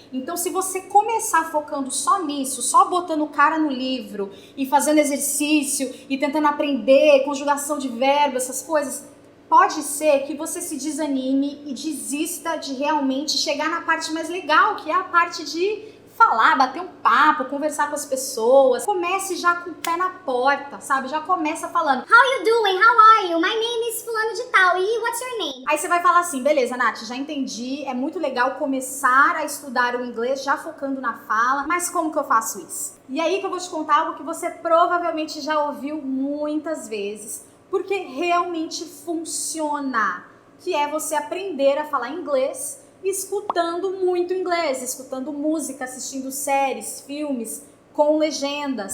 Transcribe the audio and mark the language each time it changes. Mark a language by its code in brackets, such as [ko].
[pt] Então, se você começar focando só nisso, só botando cara no livro e fazendo exercício e tentando aprender conjugação de verbo, essas coisas, pode ser que você se desanime e desista de realmente chegar na parte mais legal, que é a parte de falar, bater um papo, conversar com as pessoas. Comece já com o pé na porta, sabe? Já começa falando [en] How you doing? How are you? My name is [pt] fulano de tal. [en] E what's your name? [pt] Aí você vai falar assim, beleza, Nath, já entendi, é muito legal começar a estudar o inglês já focando na fala, mas como que eu faço isso? E aí que eu vou te contar algo que você provavelmente já ouviu muitas vezes, porque realmente funciona, que é você aprender a falar inglês escutando muito inglês, escutando música, assistindo séries, filmes com legendas.